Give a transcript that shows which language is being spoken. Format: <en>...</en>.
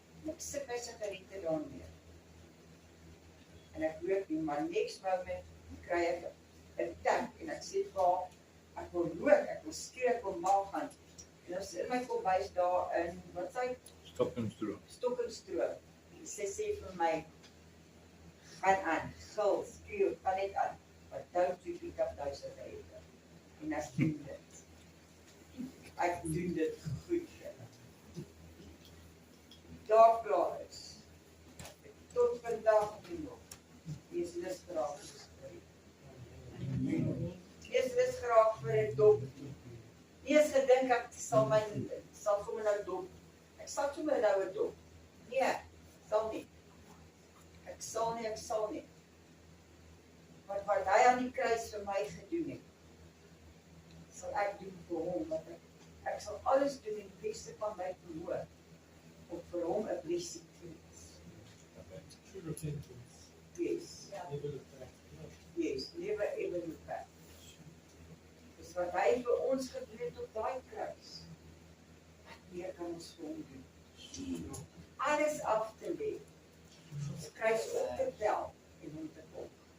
<af>Ek sit my sigarette daar neer. En ek rook nie, maar</af> <en>next moment</en> <af>kry ek 'n tap, en ek sê vir haar, ek wil rook, ek wil skree, ek wil mal gaan. En ons in my kombuis daar in, wat sê? Stokkenstroom. Stokkenstroom. En sy sê vir my, gaan aan, gil, skreeu, gaan net aan.</af> <en>But don't you pick up those sigarette.</en> <af>En ek doen dit. Ek doen dit goed. Daar klaar is. Tot vandag toe nog. Die is lus geraak vir sigarette. Die is lus geraak vir 'n dop. Nie eens gedink ek sal sommer nou dop. Ek sal sommer nou 'n dop. Nee, sal nie. Ek sal nie. Wat hy aan die kruis vir my gedoen het, sal ek doen vir hom, want ek sal alles doen in die beste van my vermoë, om vir hom 'n blessing te wees.</af> <en>sentence. Yes. Never look back. Yes, never ever look back.</en> <af>Dis wat hy vir ons gedoen het op daai kruis. Wat meer kan ons vir hom doen? Alles af te lê. Ons kruis op te tel en hom te volg.</af>